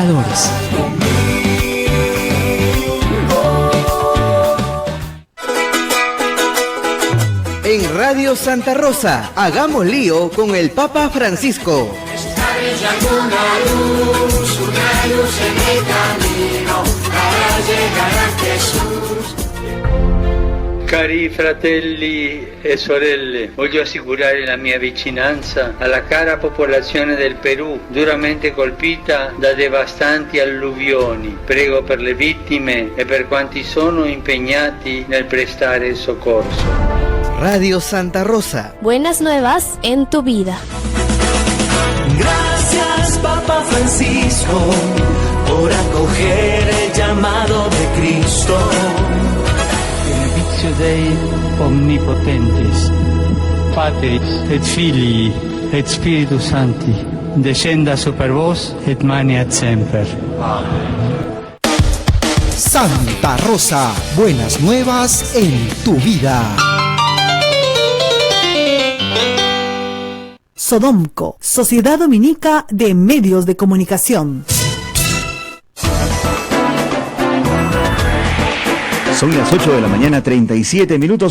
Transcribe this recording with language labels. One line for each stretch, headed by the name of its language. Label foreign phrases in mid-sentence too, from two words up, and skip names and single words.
Spanish: En Radio Santa Rosa, hagamos lío con el Papa Francisco. Está brillando una luz en el camino para llegar a Jesús.
Italian: Cari fratelli e sorelle, voglio assicurare la mia vicinanza alla cara popolazione del Perù, duramente colpita da devastanti alluvioni. Prego per le vittime e per quanti sono impegnati nel prestare soccorso.
Spanish: Radio Santa Rosa. Buenas nuevas en tu vida. Gracias, Papa Francisco, por acoger el llamado de Cristo.
Latin: Benedictio Dei Omnipotentis, Patris et Filii et Spiritus Sancti, descenda super vos et maniat semper.
Spanish: Santa Rosa, buenas nuevas en tu vida. Sodomco, Sociedad Dominica de Medios de Comunicación. Son las 8 de la mañana, 37 minutos.